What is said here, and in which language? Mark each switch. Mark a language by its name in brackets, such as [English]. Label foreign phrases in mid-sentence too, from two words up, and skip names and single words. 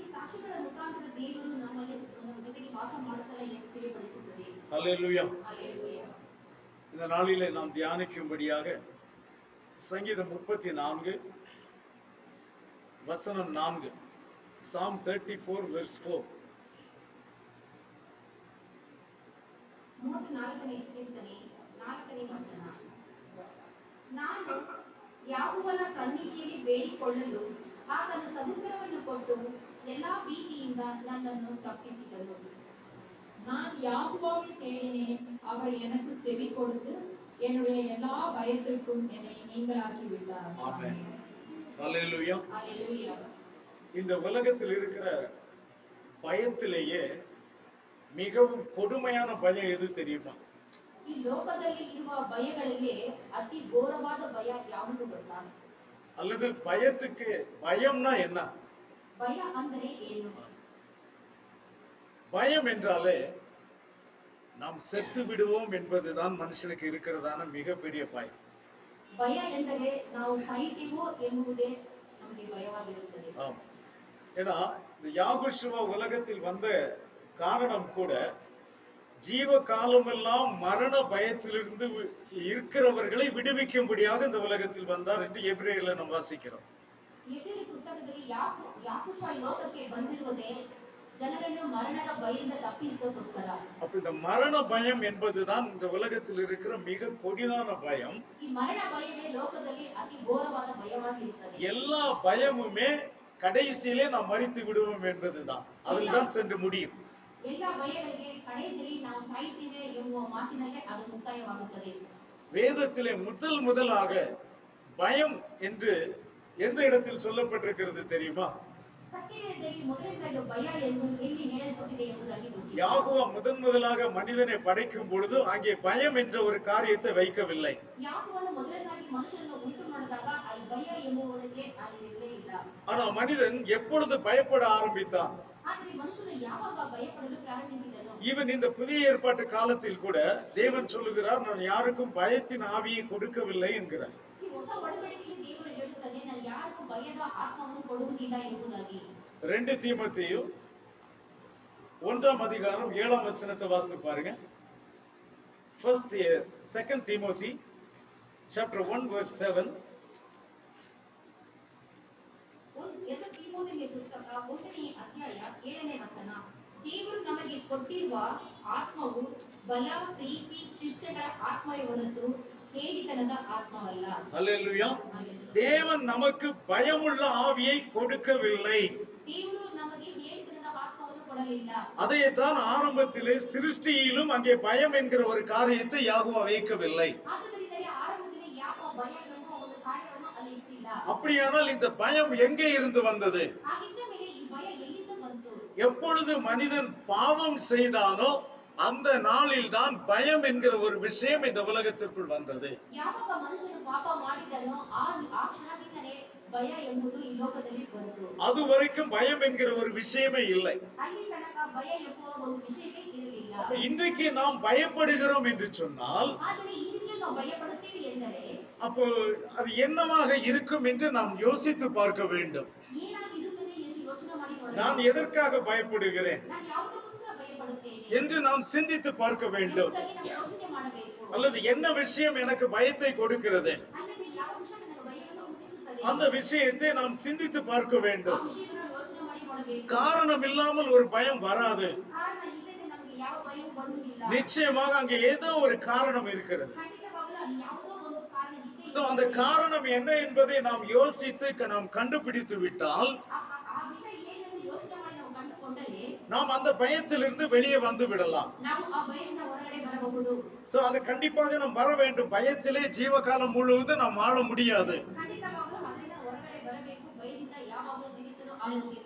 [Tamil] ஹல்லேலூயா. இந்த நாளிலே நாம் தியானிக்கும்படியாக சங்கீதம் 34 வசனம் 4, [English] Psalm 34 verse 4. [Kannada] ನಾನು ಯಾಗುವನ ಸನ್ನಿಧಿಯಲ್ಲಿ ಬೇಡಿಕೊಳ್ಳಲು ಆತನು ಸದುತ್ತರವನ್ನು ಕೊಟ್ಟು ಎಲ್ಲಾ ಭೀತಿಯಿಂದ ನನ್ನನ್ನು ತಪ್ಪಿಸಿದನು. [Tamil] நான் யாகுவாவை தேடினேன், அவர் எனக்கு செவி கொடுத்து என்னுடைய எல்லா பயத்திற்கும் என்னை நீங்களாக்கி விட்டார். ஆமென். ஹல்லேலூயா. ஹல்லேலூயா. இந்த உலகத்தில் இருக்கிற பயத்திலேயே மிகவும் கொடுமையான பயம் எது தெரியுமா? [Kannada] ಈ ಲೋಕದಲ್ಲಿ ಇರುವ ಭಯಗಳಲ್ಲಿ ಅತಿ ಘೋರವಾದ ಭಯ ಯಾವುದು ಗೊತ್ತಾ? [Tamil] அல்லது பயத்துக்கு பயம்னா என்ன? [Kannada] ಭಯ ಅಂದರೆ ಏನು? [Tamil] பயம் என்றாலே நாம் செத்து விடுவோம் என்பதுதான் மனுஷனுக்கு இருக்கிறதான மிகப்பெரிய பயம். [Kannada] ಭಯ ಎಂದರೆ ನಾವು ಸಾಯುತ್ತೇವೋ ಎಂಬುದೇ ನಮಗೆ ಭಯವಾಗಿರುತ್ತದೆ. [Tamil] ஆமா. ஏன்னா இந்த யாகுஷுவா உலகத்தில் வந்த காரணம் கூட ஜீவ காலமெல்லாம் மரண பயத்திலிருந்து இருக்கிறவர்களை விடுவிக்கும்படியாக இந்த உலகத்தில் வந்தார் என்று எபிரேயர்ல நாம் வாசிக்கிறோம். [Kannada] எபிரேயர் புத்தகದಲ್ಲಿ ಯಾಕುಷ ಲೋಕಕ್ಕೆ ಬಂದಿರುವುದೇ ಜನರನ್ನು ಮರಣದ ಭಯದಿಂದ ತಪ್ಪಿಸೋದಕ್ಕೋಸ್ಕರ. [Tamil] அப்ப இந்த மரண பயம் என்பதுதான் இந்த உலகத்தில் இருக்கிற மிக கொடிதான பயம். [Kannada] ಈ ಮರಣ ಭಯವೇ ಲೋಕದಲ್ಲಿ ಅತಿ ಘೋರವಾದ ಭಯವಾಗಿರುತ್ತದೆ. [Tamil] எல்லா பயமுமே கடைசியிலே நாம் மரித்து விடுவோம் என்பதுதான். அதில்தான் சென்று முடியும். [Kannada] எல்லா பயಗಳಿಗೆ கடைசியில் நாம் சாய்த்தேವೆ ಎಂಬುವ ಮಾತಿನಲ್ಲೇ ಅದು ಮುಕ್ತಾಯವಾಗುತ್ತದೆ. [Tamil] வேதத்திலே முதலாக பயம் என்று எந்த இடத்தில் சொல்லப்பட்டிருக்கிறது தெரியுமா? [Kannada] சத்தியவேதದಲ್ಲಿ ಮೊದಲನೇದಾಗಿ ಭಯ ಎಂದು ಎಲ್ಲಿ ಹೇಳಲ್ಪಟ್ಟಿದೆ ಎಂಬುದಾಗಿ ಗೊತ್ತಿಲ್ಲ. [Tamil] யாகோவா முதலாக மனிதனை படைக்கும் பொழுது அங்கே பயம் என்ற ஒரு காரியத்தை வைக்கவில்லை. [Kannada] ಯಾಕೋವನು ಮೊದಲನೇದಾಗಿ ಮನುಷ್ಯನನ್ನು ಉಂಟು ಮಾಡಿದಾಗ ಅಲ್ಲಿ ಭಯ ಎಂಬುದಕ್ಕೆ ಅಲ್ಲಿ ಇರಲೇ ಇಲ್ಲ. [Tamil] ஆனா மனிதன் எப்பொழுது பயப்பட ஆரம்பித்தான்? [Kannada] ಆದರೆ ಮನುಷ್ಯನು ಯಾವಾಗ ಭಯಪಡಲು ಪ್ರಾರಂಭಿಸಿದನು? [Tamil] ஈவன் இந்த புதிய ஏற்பாட்டு காலத்தில் கூட தேவன் சொல்லுகிறார், நான் யாருக்கும் பயத்தின் ஆவியை கொடுக்கவில்லை என்கிறார். [Kannada] ಈ ಹೊಸ ಒಡಂಬಡಿಕೆಯಲ್ಲಿ ದೇವರು ಹೇಳುತ್ತಾನೆ, ನಾನು ಯಾರಿಗೂ ಭಯದ ಆತ್ಮವನ್ನು ಕೊಡುವುದಿಲ್ಲ ಎಂಬುದಾಗಿ. [Tamil] 2 தீமோத்தேயு 1ஆம் அதிகாரம் 7ஆம் வசனத்தை வாசித்து பாருங்க. [English] 2 Timothy chapter 1 verse 7. [Kannada] ತಿಮೋಥೆಯ ಪುಸ್ತಕ 1ನೇ ಅಧ್ಯಾಯ 7ನೇ ವಚನ. ದೇವರು ನಮಗೆ ಕೊಟ್ಟಿರುವ ಆತ್ಮವು ಬಲ, ಪ್ರೀತಿ, ಶಿಕ್ಷೆಗಳ ಆತ್ಮವೇ ಹೊರತು ಹೇಡಿತನದ ಆತ್ಮವಲ್ಲ. [Tamil] ஹல்லேலூயா. தேவன் நமக்கு பயமுள்ள ஆவியை கொடுக்கவில்லை. [Kannada] ದೇವರು ನಮಗೆ ಹೇಡಿತನದ ಆತ್ಮವನ್ನು ಕೊಡಲಿಲ್ಲ. [Tamil] அதைத்தான் ஆரம்பத்திலே சிருஷ்டியிலும் அங்கே பயம் என்கிற ஒரு காரியத்தை யாகோவா வைக்கவில்லை. [Kannada] ಆದ್ದರಿಂದಲೇ ಆರಂಭದಲ್ಲಿ ಯಾಕೋ ಭಯ ಎಂಬ ಒಂದು ಕಾರ್ಯವನ್ನು ಅಲ್ಲಿ ಇಟ್ಟಿಲ್ಲ. [Tamil] அப்படியானால் இந்த பயம் எங்கே இருந்து வந்தது? [Kannada] ಹಾಗಿದ್ದ ಮೇಲೆ ಈ ಭಯ ಎಲ್ಲಿಂದ ಬಂತು? [Tamil] எப்பொழுது மனிதன் பாவம் செய்தானோ அந்த நாளில் தான் பயம் என்கிற ஒரு விஷயம் இந்த உலகத்திற்குள் வந்தது. [Kannada] ಯಾವಾಗ ಮನುಷ್ಯನು ಪಾಪ ಮಾಡಿದನೋ ಆ ಕ್ಷಣದಿಂದಲೇ ಭಯ ಎಂಬುದು ಈ ಲೋಕದಲ್ಲಿ ಬಂತು. [Tamil] அது வரைக்கும் பயம் என்கிற ஒரு விஷயமே இல்லை. [Kannada] ಅಲ್ಲಿ ತನಕ ಭಯ ಎಂಬುವ ಒಂದು ವಿಷಯವೇ ಇರಲಿಲ್ಲ. [Tamil] இன்றைக்கு நாம் பயப்படுகிறோம் என்று சொன்னால், [Kannada] ಆದರೆ ಇಂದಿಗೆ ನಾವು ಭಯಪಡುತ್ತೇವೆ ಎಂದರೆ [Tamil] அப்போ அது என்னவாக இருக்கும் என்று நாம் யோசித்து பார்க்க வேண்டும். [Kannada] ಏನಾಗಿರುತ್ತದೆ ಎಂದು ಯೋಚನೆ ಮಾಡಿ ನೋಡಬೇಕು. [Tamil] நான் எதற்காக பயப்படுகிறேன் [Kannada] ನಾನು ಯಾವುದಕ್ಕೋಸ್ಕರ ಭಯಪಡುತ್ತೇನೆ [Tamil] என்று நாம் சிந்தித்து பார்க்க வேண்டும். [Kannada] ಎಂಬುದಾಗಿ ನಾವು ಯೋಚನೆ ಮಾಡಬೇಕು. [Tamil] அல்லது என்ன விஷயம் எனக்கு பயத்தை கொடுக்கிறது, [Kannada] ಅಲ್ಲದೆ ಯಾವ ವಿಷಯ ನನಗೆ ಭಯವನ್ನು ಹುಟ್ಟಿಸುತ್ತದೆ [Tamil] அந்த விஷயத்தை நாம் சிந்தித்து பார்க்க [Kannada] ಆ [Tamil] வேண்டும். [Kannada] ವಿಷಯವನ್ನು ಯೋಚನೆ ಮಾಡಿ ನೋಡಬೇಕು. [Tamil] காரணம் இல்லாமல் ஒரு பயம் வராது. [Kannada] ಕಾರಣ ಇಲ್ಲದೆ ನಮಗೆ ಯಾವ ಭಯವೂ ಬರುವುದಿಲ್ಲ. [Tamil] நிச்சயமாக அங்கே ஏதோ ஒரு காரணம் இருக்கிறது. [Kannada] ಖಂಡಿತವಾಗಲೂ ಅಲ್ಲಿ ಯಾವುದೋ ಒಂದು ಕಾರಣ ಇದ್ದೇ [Tamil] சோ அந்த [Kannada] ಇರುತ್ತದೆ. [Tamil] காரணம் என்ன என்பதை நாம் யோசித்து நாம் கண்டுபிடித்து விட்டால் [Kannada] ಆ ವಿಷಯ ಏನೆಂದು ಯೋಚನೆ ಮಾಡಿ ನಾವು ಕಂಡುಕೊಂಡರೆ [Tamil] நாம் அந்த பயத்திலிருந்து வெளியே வந்து விடலாம். [Kannada] ನಾವು ಆ ಭಯದಿಂದ ಹೊರಗಡೆ ಬರಬಹುದು. [Tamil] சோ அது கண்டிப்பாக நாம் வர வேண்டும். பயத்திலே ஜீவகாலம் முழுவதும் நாம் வாழ முடியாது. [Kannada] ಖಂಡಿತವಾಗಲೂ ಅದರಿಂದ ಹೊರಗಡೆ ಬರಬೇಕು. ಭಯದಿಂದ ಯಾವಾಗಲೂ ಜೀವಿಸಲು ಆಗುವುದಿಲ್ಲ.